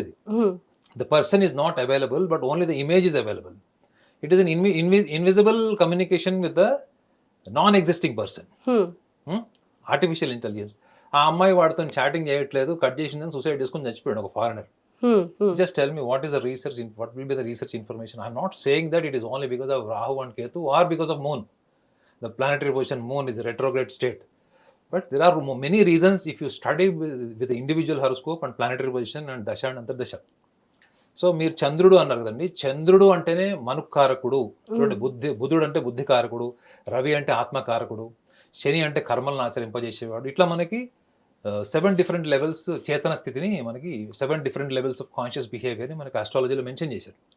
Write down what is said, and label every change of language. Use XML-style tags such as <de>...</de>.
<en>అది the person is not available but only the image is available. It is an invisible communication with the non-existing person. Artificial intelligence.</en> <te>ఆ అమ్మాయి వాడితో chatting చేయట్లేదు, cut చేసిందని suicide చేసుకుని చచ్చిపోయాడు ఒక foreigner.</te> <en>Just tell me what will be the research information. I'm not saying that it is only because of Rahu and Ketu or because of Moon. The planetary position Moon is a retrograde state. But there are many reasons if you study with the individual horoscope and planetary position and Dasha and Antardasha.</en> <te>So మీరు చంద్రుడు అన్నారు కదండి, చంద్రుడు అంటేనే మనుకారకుడు. చూడండి, బుధుడు అంటే బుద్ధికారకుడు, రవి అంటే ఆత్మకారకుడు, శని అంటే కర్మలను ఆచరింపజేసేవాడు. ఇట్లా మనకి 7 డిఫరెంట్ లెవెల్స్ చేతన స్థితిని, మనకి 7</te> <en>different levels of conscious బిహేవియర్ని</en> <te>మనకి ఆస్ట్రాలజీలో మెన్షన్ చేశారు.</te>